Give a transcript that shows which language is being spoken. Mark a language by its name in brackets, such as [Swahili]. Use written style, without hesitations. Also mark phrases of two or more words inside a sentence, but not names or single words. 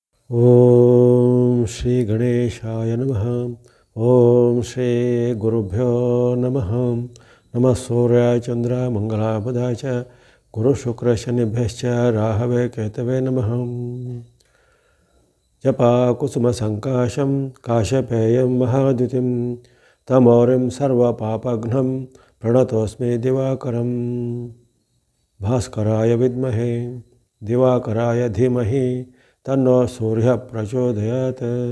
[Sanskrit] ಓಂ ಶ್ರೀ ಗಣೇಶಾಯ ನಮಃ. ಓಂ ಶ್ರೀ ಗುರುಭ್ಯೋ ನಮಃ. ನಮಃ ಸೂರ್ಯಾಯ ಚಂದ್ರ ಮಂಗಲಾಬುಧಾಯ ಚ ಗುರು ಶುಕ್ರ ಶನಿಭ್ಯಶ್ಚ ರಾಹವೇ ಕೇತವೇ ನಮಃ. ಜಪ ಕುಸುಮ ಸಂಕಾಶಂ ಕಾಶಪೇಯಂ ಮಹಾದ್ಯುತಿಂ ತಮೋರಿಂ ಸರ್ವಪಾಪಘ್ನಂ ಪ್ರಣತೋಸ್ಮಿ ದಿವಾಕರಂ. ಭಾಸ್ಕರಾಯ ವಿದ್ಮಹೇ ದಿವಾಕರಾಯ ಧೀಮಹಿ ತನ್ನೋ ಸೂರ್ಯ ಪ್ರಚೋದಯಾತ್.